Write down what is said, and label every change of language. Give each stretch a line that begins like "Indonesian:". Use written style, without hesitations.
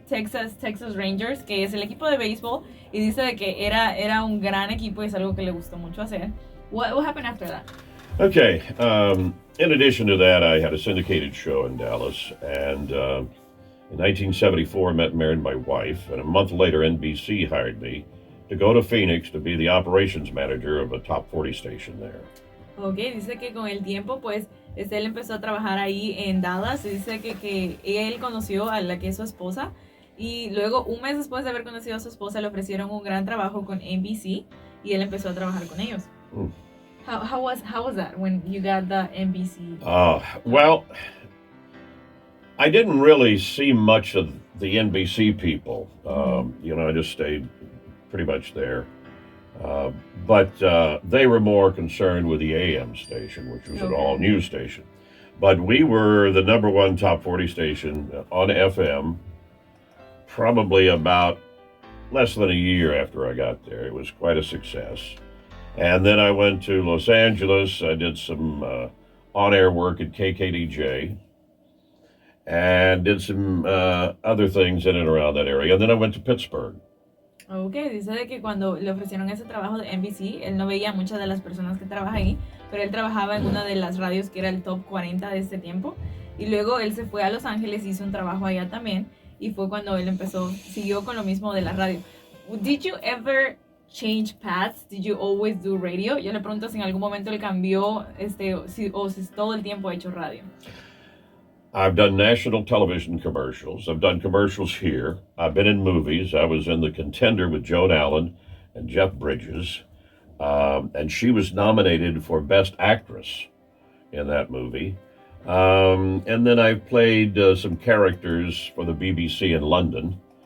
Spanish: Texas Rangers, que es el equipo de béisbol, y dice de que era un gran equipo y es algo que le gustó mucho hacer.
English: What happened after that? Okay, in addition to that, I had a syndicated show in Dallas, and in 1974 I met and married my wife, and a month later NBC hired me to go to Phoenix to be the operations manager of a top 40 station there.
Spanish: Okay, dice que con el tiempo pues él empezó a trabajar ahí en Dallas, y dice que él conoció a la que es su esposa, y luego un mes después de haber conocido a su esposa le ofrecieron un gran trabajo con NBC y él empezó a trabajar con ellos.
English: How was that when you got the NBC? Well, I didn't really see much of the NBC people. I just stayed pretty much there. But they were more concerned with the AM station, which was an all-news station. But we were the number one top 40 station on FM, probably about less than a year after I got there. It was quite a success. And then I went to Los Angeles. I did some on-air work at KKDJ and did some other things in and around that area. And then I went to Pittsburgh.
Spanish: Ok, dice de que cuando le ofrecieron ese trabajo de NBC, él no veía a muchas de las personas que trabajan ahí, pero él trabajaba en una de las radios que era el top 40 de ese tiempo, y luego él se fue a Los Ángeles, hizo un trabajo allá también, y fue cuando él siguió con lo mismo de la radio.
English: Did you ever change paths? Did you always do radio?
Spanish: Yo le pregunto si en algún momento él cambió, si todo el tiempo ha hecho radio.
English: I've done national television commercials. I've done commercials here. I've been in movies. I was in The Contender with Joan Allen and Jeff Bridges. And she was nominated for Best Actress in that movie. And then I've played some characters for the BBC in London.